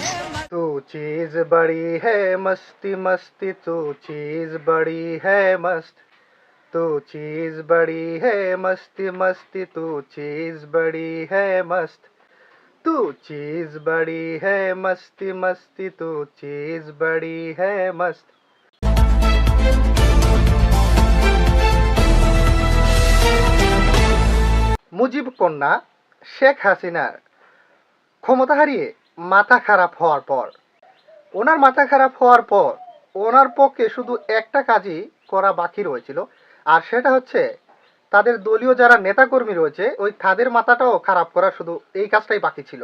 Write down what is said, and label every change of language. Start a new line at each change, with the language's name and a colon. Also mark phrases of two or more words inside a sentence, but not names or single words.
Hindi: तू चीज बड़ी है मस्ती मस्ती, तू चीज बड़ी है मस्त, तू चीज बड़ी है मस्ती मस्ती, तू चीज बड़ी है मस्त, तू चीज बड़ी है मस्ती मस्ती, तू चीज बड़ी है मस्त।
Bangla: মুজিব কন্যা শেখ হাসিনার ক্ষমতা হারিয়ে মাথা খারাপ হওয়ার পর, ওনার মাথা খারাপ হওয়ার পর ওনার পক্ষে শুধু একটা কাজই করা বাকি রয়েছিল, আর সেটা হচ্ছে তাদের দলীয় যারা নেতাকর্মী রয়েছে ওই তাদের মাথাটাও খারাপ করা, শুধু এই কাজটাই বাকি ছিল।